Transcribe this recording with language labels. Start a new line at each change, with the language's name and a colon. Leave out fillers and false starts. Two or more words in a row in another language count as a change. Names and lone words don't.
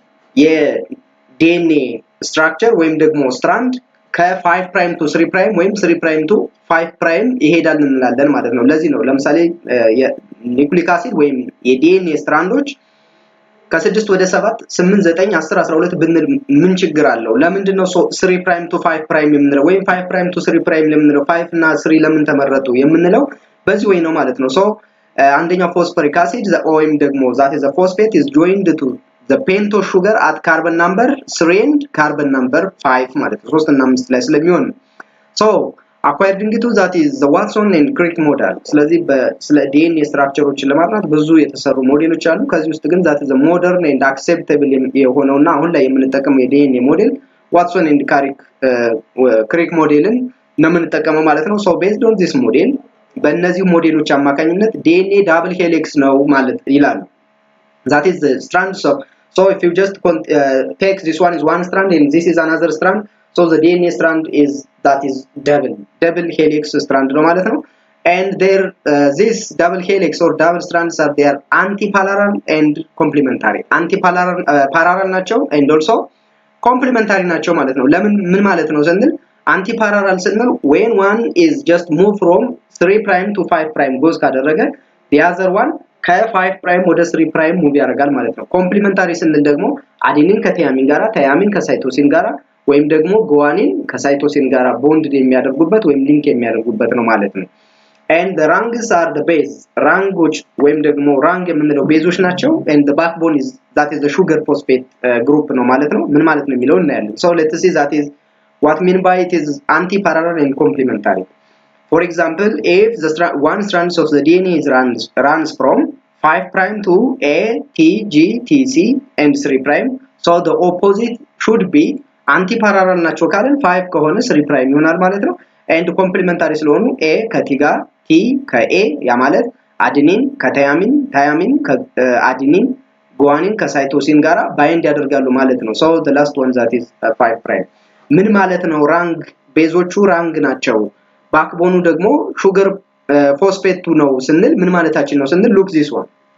Amharic: የዲኤንኤ ስትራክቸር ወይም ደግሞ ስትራንድ ከ5' to 3' ወይም 3' to 5' ይሄዳል እንላለን ማለት ነው ለዚህ ነው ለምሳሌ የኒውክሊክ አሲድ ወይም የዲኤንኤ ስትራንዶች ከ6 ወደ 7 8 9 10 12 ብንል ምን ችግር አለው ለምንድን ነው 3' to 5' የምንለው ወይም 5' to 3' ለምንለው 5 እና 3 ለምን ተመረጡ የምንለው በዚህ ወይ ነው ማለት ነው
English: so አንደኛው phosphoric acid
Amharic: ወይም ደግሞ
English: that is a phosphate is joined to the pentose sugar at carbon number 3 and carbon number 5
Amharic: ማለት ነው 3 እና 5 ላይ ስለሚሆን
English: so acquired into that is the Watson and Crick model
Amharic: ስለዚህ ስለ DNA ስትራክቸሮችን ለማጥናት ብዙ የተሰሩ ሞዴሎች አሉ ከዚህ ውስጥ ግን
English: that is a modern and acceptable
Amharic: የሆነውና አሁን ላይ የምንጠቀመው የDNA ሞዴል
English: Watson and Crick
Amharic: ሞዴልን ነው የምንጠቀመው ማለት ነው
English: so based on this model
Amharic: በእነዚህ ሞዴሎች አማካኝነት
English: DNA double helix
Amharic: ነው ማለት ይላሉ
English: that is the strands of so if you just take this one is one strand and this is another strand so the DNA strand is that is double helix strand
Amharic: ነው ማለት ነው
English: and there this double helix or double strands are they are antiparallel and complementary parallel
Amharic: ናቸው
English: and also complementary
Amharic: ናቸው ማለት ነው ለምን ምን ማለት ነው ስንል antiparallel ስንል
English: when one is just move from 3 prime to 5 prime goes
Amharic: ካደረገ
English: the other one
Amharic: ከ5 prime ወደ
English: 3 prime move
Amharic: ያደርጋል ማለት ነው complementary ስንል ደግሞ አዴኒን ከቲያሚን ጋራ ታያሚን ከሳይቶሲን ጋራ ወይም ደግሞ ጉዋኒን ከሳይቶሲን ጋራ ቦንድ የሚያደርጉበት ወይም ሊንክ የሚያደርጉበት ነው ማለት ነው
English: and the rungs are the base
Amharic: ራንጎች ወይም ደግሞ ራንግ የምንለው ቤዞች ናቸው
English: and the backbone is that is the sugar phosphate group
Amharic: ነው ማለት ነው ምን ማለት ነው የሚለው እናያለን
English: so let's see that is what mean by it is antiparallel and complementary for example if the one strand of the DNA runs from 5 prime to A T G T C and 3 prime so the opposite should be antiparallel
Amharic: ናቸው ካለን 5 ከሆነ 3 prime ይሆናል ማለት ነው
English: and complementary
Amharic: ስለሆኑ A ከቲ ጋር T ከA ያ ማለት አዴኒን ከታያሚን ታያሚን ከአዴኒን ጉዋኒን ከሳይቶሲን ጋራ ባይንድ ያደርጋሉ ማለት ነው
English: so the last one that is 5 prime
Amharic: ምን ማለት ነው ራንግ ቤዞቹ ራንግ ናቸው ባክቦኑ ደግሞ ሹገር ፎስፌቱ ነው ስንል ምን ማለታችን ነው ስንል
English: look this one